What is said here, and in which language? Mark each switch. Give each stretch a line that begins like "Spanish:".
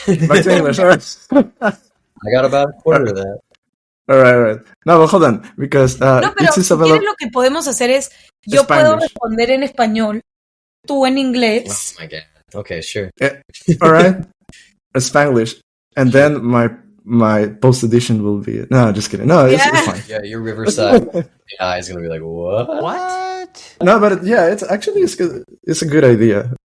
English: Back to English, all right. I got about a quarter of that. All right. No, but hold on, because
Spanish: no, pero si quieres lo que podemos hacer es, yo puedo responder en español, tú en inglés.
English: Oh my God. Okay, sure. All right. Spanglish, and then my post edition will be. No, just kidding. No, it's fine. Yeah, your Riverside AI is gonna be like, what? No, but it's actually it's a good idea.